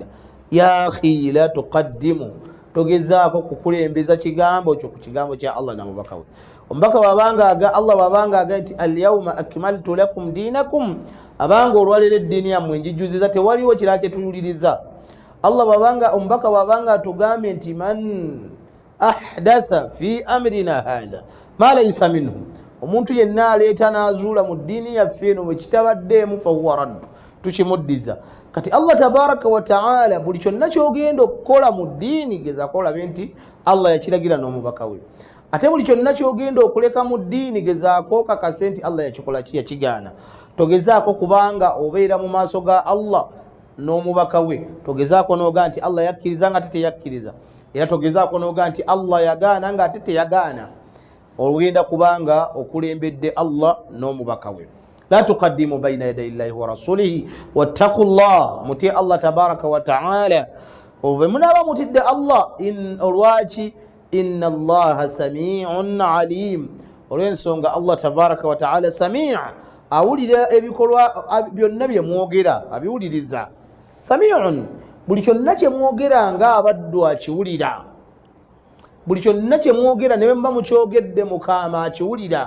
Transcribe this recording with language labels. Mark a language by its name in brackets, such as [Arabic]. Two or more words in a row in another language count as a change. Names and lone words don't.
[Arabic] يا أخي لا تقدموا, [Ganda] togezaako kukulembeza kigambo kyo ku kigambo kya Allah na mubaka we. Omubaka Allah bwabanga aga nti [Arabic] اليوم أكملت لكم دينكم, [Ganda] abanga olwaleero eddiini yammwe njijjuziza, tewaliwo kirala kyetuyuliriza. Omubaka bwabanga atugambye nti [Arabic] من أحدث في أمرنا هذا ما ليس منه, [Ganda] omuntu yenna aleeta n'azuula mu ddiini yaffe eno bwe kitabaddeemu [Arabic] فهو رد, [Ganda] tukimuddiza. Kati Allah [Arabic] تبارك وتعالى [Ganda] buli kyonna kyogenda okukola mu ddiini gezaako olabe nti Allah yakiragira n'omubaka we. Ate buli kyonna kyogenda okuleka mu ddiini gezaako kakase nti Allah yakikola ki, yakigaana. Togezaako kubanga obeera mu maaso ga Allah n'omubaka we, togezaako n'oga nti Allah yakkiriza nga ate teyakkiriza, era togezaako n'oga nti Allah yagaana nga ate teyagaana. Olugenda kubanga okulembedde Allah n'omubaka we. [Arabic] لا تقدموا بين يدي الله ورسوله واتقوا الله, [Ganda] mutye Allah [Arabic] تبارك وتعالى. [Ganda] Olwe munaaba mutidde Allah olwaki [Arabic] إن الله سميع عليم, [Ganda] olw'ensonga Allah [Arabic] تبارك وتعالى [Ganda] sami', awulira ebikolwa byonna bye mwogera, abiwuliriza. Sami'un, buli kyonna kye mwogera nga abaddu akiwulira, buli kyonna kye mwogera ne bwe muba mukyogedde mukaama akiwulira.